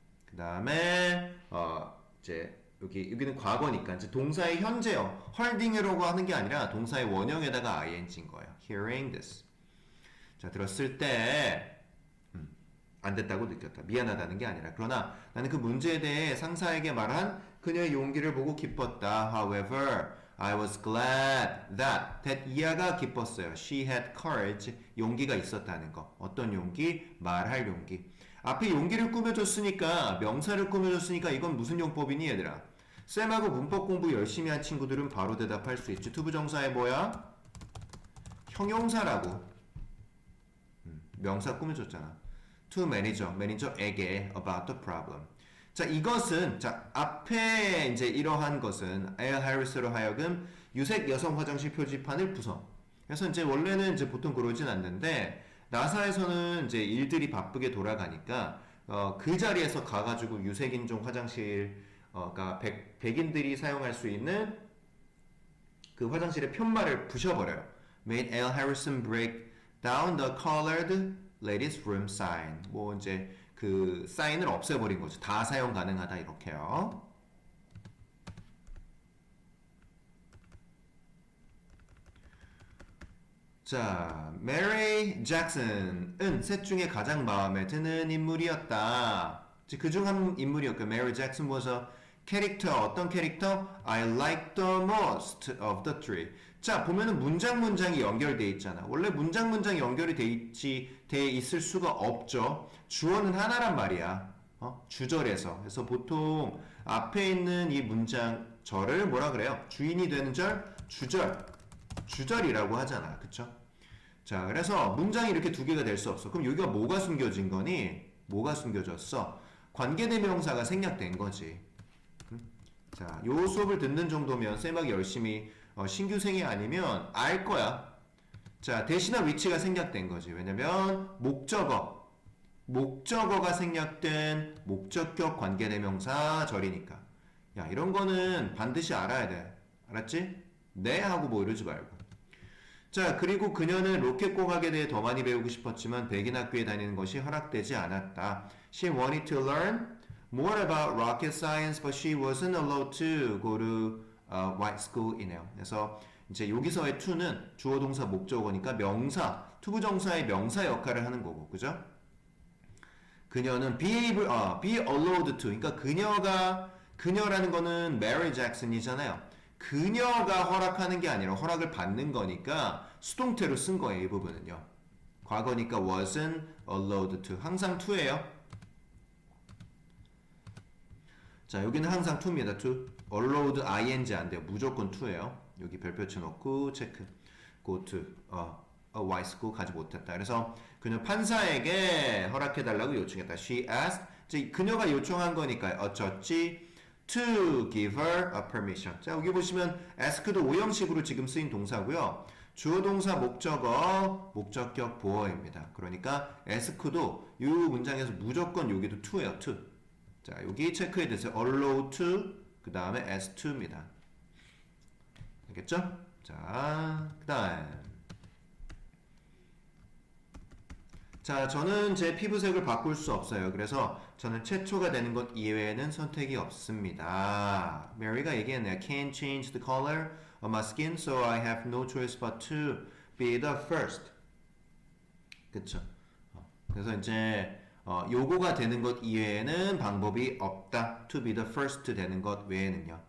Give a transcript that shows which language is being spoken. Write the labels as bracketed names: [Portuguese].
[Korean] 그 다음에 이제 여기는 과거니까 이제 동사의 현재요. holding이라고 하는 게 아니라 동사의 원형에다가 ing인 거예요. [English] Hearing this. [Korean] 자, 들었을 때 안 됐다고 느꼈다. 미안하다는 게 아니라. 그러나 나는 그 문제에 대해 상사에게 말한 그녀의 용기를 보고 기뻤다. [English] However, I was glad that [Korean] 이하가 기뻤어요. [English] She had courage. [Korean] 용기가 있었다는 거. 어떤 용기? 말할 용기. 앞에 용기를 꾸며줬으니까 명사를 꾸며줬으니까 이건 무슨 용법이니 얘들아? 쌤하고 문법 공부 열심히 한 친구들은 바로 대답할 수 있지. 투부정사에 뭐야? 형용사라고. 명사 꾸며줬잖아. [English] To manager, [Korean] 매니저에게 [English] about the problem. [Korean] 자, 이것은 자 앞에 이제 이러한 것은 에어 해리스로 하여금 유색 여성 화장실 표지판을 부숴. 그래서 이제 원래는 이제 보통 그러진 않는데 나사에서는 이제 일들이 바쁘게 돌아가니까 그 자리에서 가가지고 유색인종 화장실 그러니까 백인들이 사용할 수 있는 그 화장실의 편말을 부셔버려요. [English] Made L. Harrison break down the colored ladies room sign. [Korean] 뭐 이제 그 사인을 없애버린 거죠. 다 사용 가능하다 이렇게요. 자, 메리 잭슨은 셋 중에 가장 마음에 드는 인물이었다. 그 중 한 인물이었고, 메리 잭슨 [English] was a character. [Korean] 어떤 캐릭터? [English] I like the most of the three. [Korean] 자, 보면은 문장이 연결돼 있잖아. 원래 문장이 연결이 돼 있을 수가 없죠. 주어는 하나란 말이야. 주절에서. 그래서 보통 앞에 있는 이 문장 절을 뭐라 그래요? 주인이 되는 절, 주절이라고 하잖아. 그쵸? 자, 그래서 문장이 이렇게 두 개가 될 수 없어. 그럼 여기가 뭐가 숨겨진 거니? 뭐가 숨겨졌어? 관계대명사가 생략된 거지. 자, 요 수업을 듣는 정도면 쌤하기 열심히 신규생이 아니면 알 거야. 자, 대신한 위치가 생략된 거지. 왜냐면 목적어 목적어가 생략된 목적격 관계대명사 절이니까. 야, 이런 거는 반드시 알아야 돼. 알았지? 네 하고 뭐 이러지 말고. 자, 그리고 그녀는 로켓공학에 대해 더 많이 배우고 싶었지만 백인 학교에 다니는 것이 허락되지 않았다. [English] She wanted to learn more about rocket science, but she wasn't allowed to go to white school이네요. [Korean] 그래서 이제 여기서의 to는 주어 동사 목적어니까 명사, 투부정사의 명사 역할을 하는 거고, 그죠? 그녀는 [English] be allowed to. [Korean] 그러니까 그녀라는 거는 Mary Jackson이잖아요. 그녀가 허락하는 게 아니라 허락을 받는 거니까 수동태로 쓴 거예요, 이 부분은요. 과거니까 [English] wasn't allowed to. [Korean] 항상 to예요. 자, 여기는 항상 to입니다. to. allowed ing 안 돼요. 무조건 to예요. 여기 별표 쳐놓고 체크. go to. white school 가지 못했다. 그래서 그녀 판사에게 허락해달라고 요청했다. [English] She asked. [Korean] 이제 그녀가 요청한 거니까 어쩌지? [English] To give her a permission. [Korean] 자, 여기 보시면 ask도 오형식으로 지금 쓰인 동사고요. 주어 동사 목적어, 목적격 보어입니다. 그러니까 ask도 이 문장에서 무조건 여기도 to예요. to. 자, 여기 체크해 두세요. allow to, 그 다음에 as to입니다. 알겠죠? 자, 그 다음. 자, 저는 제 피부색을 바꿀 수 없어요. 그래서 저는 최초가 되는 것 이외에는 선택이 없습니다. 메리가 얘기했네요. [English] Can't change the color of my skin, so I have no choice but to be the first. [Korean] 그쵸? 그래서 이제 요거가 되는 것 이외에는 방법이 없다. [English] To be the first [Korean] 되는 것 외에는요.